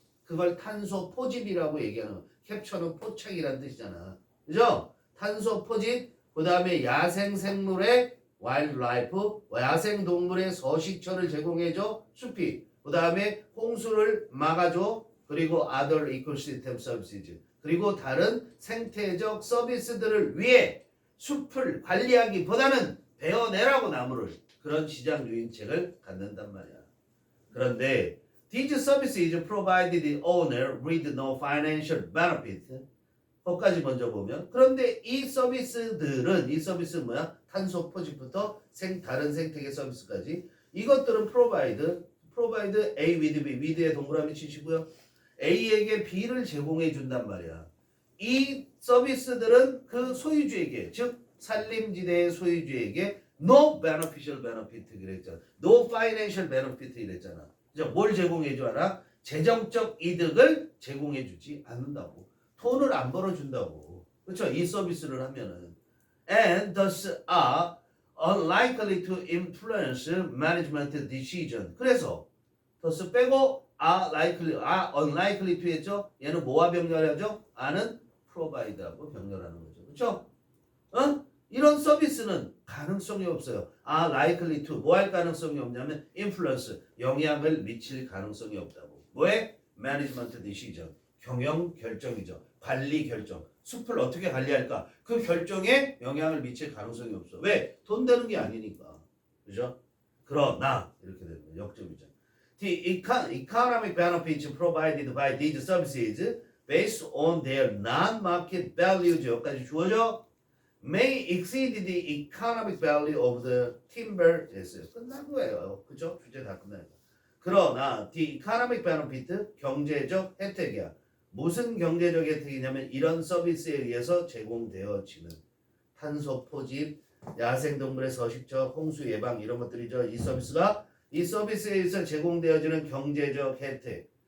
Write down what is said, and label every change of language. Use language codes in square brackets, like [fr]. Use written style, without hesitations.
[ko] 그걸 탄소 포집이라고 얘기하는 거야. 캡처는 포착이라는 뜻이잖아. 그죠? 탄소 포집, 그 다음에 야생 생물의 와일드라이프, 야생동물의 서식처를 제공해줘 숲이. 그 다음에 홍수를 막아줘. 그리고 [en] other ecosystem services. [ko] 그리고 다른 생태적 서비스들을 위해 숲을 관리하기보다는 베어내라고 나무를. 그런 시장 유인책을 갖는단 말이야. 그런데 [en] these services provide the owner with no financial benefit. [ko] 거기까지 먼저 보면 그런데 이 서비스는 뭐야? 탄소 포집부터 다른 생태계 서비스까지 이것들은 [en] provide A with B, [ko] with에 동그라미 치시고요. A에게 B를 제공해 준단 말이야. 이 서비스들은 그 소유주에게, 즉 산림지대의 소유주에게 [en] no beneficial benefit [ko] 그랬잖아. [en] no financial benefit [ko] 이랬잖아. 뭘 제공해 줘 알아? 재정적 이득을 제공해 주지 않는다고. 돈을 안 벌어준다고. 그렇죠? 이 서비스를 하면은 [en] and thus are unlikely to influence management decision. [ko] 그래서 [en] thus [ko] 빼고 [en] are unlikely to [ko] 했죠? 얘는 뭐와 병렬하죠? are는 provide하고 병렬하는 거죠. 그렇죠? 이런 서비스는 가능성이 없어요. [en] are likely to [ko] 뭐 할 가능성이 없냐면 [en] influence [ko] 영향을 미칠 가능성이 없다고. 뭐에? [en] management decision [ko] 경영 결정이죠. 관리 결정. 숲을 어떻게 관리할까? 그 결정에 영향을 미칠 가능성이 없어. 왜? 돈 되는 게 아니니까. 그죠? 그러나 이렇게 되는 거예요. 역점이죠. [en] The economic benefits provided by these services based on their non-market values [ko] 여기까지 주어져 [en] may exceed the economic value of the timber [ko] 됐어요. 끝난 거예요. 그죠? 주제 다 끝나요. 그러나 [en] the economic benefit [ko] 경제적 혜택이야. 무슨 경제적 혜택이냐면 이런 서비스에 의해서 제공되어지는 탄소 포집, 야생동물의 서식처, 홍수 예방 이런 것들이죠. 이 서비스에 의해서 제공되어지는 경제적 혜택.